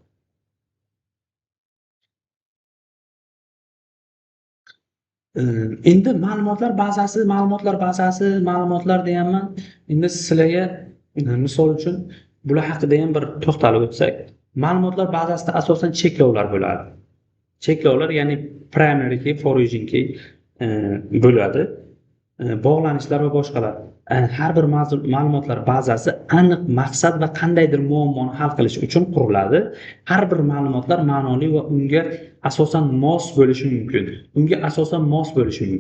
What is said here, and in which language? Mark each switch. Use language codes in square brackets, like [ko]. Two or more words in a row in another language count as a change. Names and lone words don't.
[uz] Endi ma'lumotlar deyapman. Endi sizlarga misol uchun bular haqida ham bir to'xtalib o'tsak, ma'lumotlar bazasida asosan cheklovlar bo'ladi. Cheklovlar, ya'ni [en] primary key, foreign key [uz] bo'ladi. Bog'lanishlar va boshqalar. Har bir ma'lumotlar bazasi aniq maqsad va qandaydir muammoni hal qilish uchun quriladi. Har bir ma'lumotlar ma'noli va unga asosan mos bo'lishi mumkin.